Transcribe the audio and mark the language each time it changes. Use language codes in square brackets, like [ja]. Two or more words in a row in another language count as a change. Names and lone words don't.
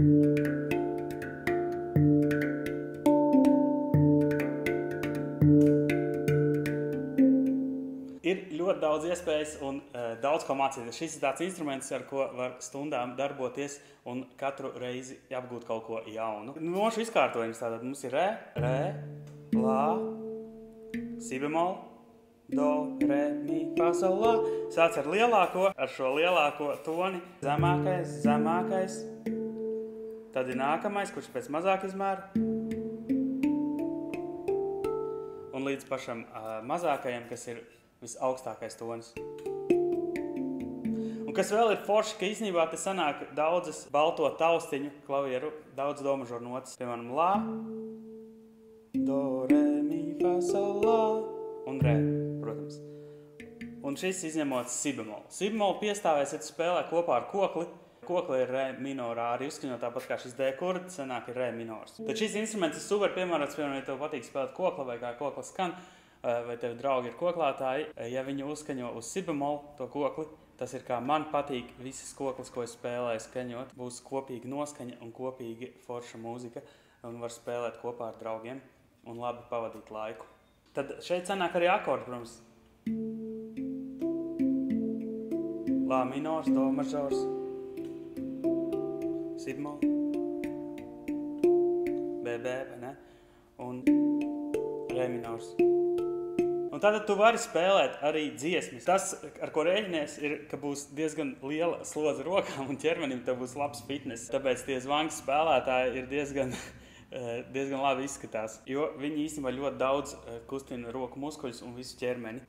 [lv] Ir ļoti daudz iespējas un daudz ko mācīties. Šis ir tāds instruments, ar ko var stundām darboties un katru reizi apgūt kaut ko jaunu. Nošu izkārtojums tātad mums ir re, la, si bemol, do, re, mi, fa, sol, la. Sāc ar lielāko, ar šo lielāko toni. Zemākais. Tad ir nākamais, kurš pēc mazāk izmēra. Un līdz pašam mazākajam, kas ir visaugstākais tonis. Un kas vēl ir forši, ka īstenībā te sanāk daudzas balto taustiņu klavieru, daudz do mažoru notas. Piemēram, la, do, re, mi, fa, sol, la un re, protams. Un šis izņemot si bemolu. Si bemolu piestāvēs, ja tu spēlē kopā ar kokli. Kokli ir re minorā, arī uzskaņot tāpat kā šis D kurd, sanāk ir re minors. Tad šis instruments ir super piemērots, piemēram, ja tev patīk spēlēt kokla vai kā kokla skan, vai tev draugi ir koklātāji, ja viņi uzskaņo uz si bemolu to kokli, tas ir kā man patīk visas koklas, ko es spēlēju skaņot. Būs kopīga noskaņa un kopīga forša mūzika un var spēlēt kopā ar draugiem un labi pavadīt laiku. Tad šeit sanāk arī akordi, protams. La minors, do mažors, si bemol, BB, vai ne? Un re minors. Un tātad tu vari spēlēt arī dziesmas. Tas, ar ko rēķinies, ir, ka būs diezgan liela slodze rokām un ķermenim tev būs labs fitness. Tāpēc tie zvangas spēlētāji ir diezgan labi izskatās, jo viņi īstenībā ļoti daudz kustina roku muskuļus un visu ķermeni.